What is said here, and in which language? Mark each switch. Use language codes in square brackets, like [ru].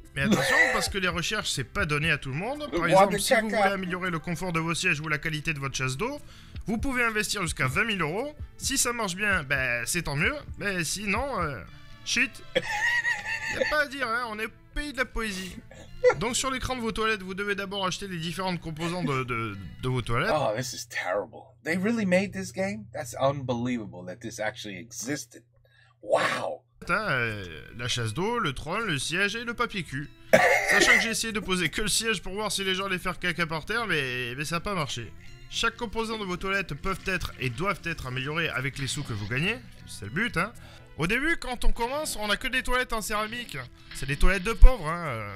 [fr] Mais attention, parce que les recherches, c'est pas donné à tout le monde. Par exemple, si vous voulez améliorer le confort de vos sièges ou la qualité de votre chasse d'eau, vous pouvez investir jusqu'à 20 000 €. Si ça marche bien, ben c'est tant mieux. Mais sinon, shit. Y'a pas à dire, hein, on est au pays de la poésie. Donc sur l'écran de vos toilettes, vous devez d'abord acheter les différentes composantes de vos toilettes. [en] Oh, this is terrible. They really made this game? That's unbelievable that this actually existed. Wow. [fr] La chasse d'eau, le trône, le siège et le papier cul. Sachant que j'ai essayé de poser que le siège pour voir si les gens allaient faire caca par terre, mais ça n'a pas marché. Chaque composant de vos toilettes peuvent être et doivent être améliorés avec les sous que vous gagnez. C'est le but, hein. Au début, quand on commence, on a que des toilettes en céramique. C'est des toilettes de pauvres, hein.